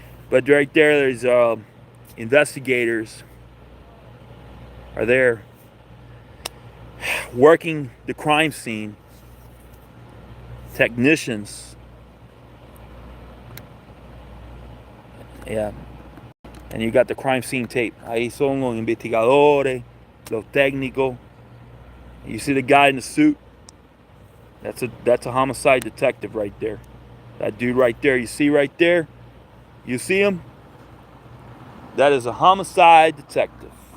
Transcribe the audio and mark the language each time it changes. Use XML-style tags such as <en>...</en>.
<en>But right there's investigators are there working the crime scene. Technicians. Yeah. And you got the crime scene tape.</en> <es>Ahí son los investigadores, los técnicos.</es> <en>You see the guy in the suit? That's a homicide detective right there. That dude right there, you see right there? You see him? That is a homicide detective.</en>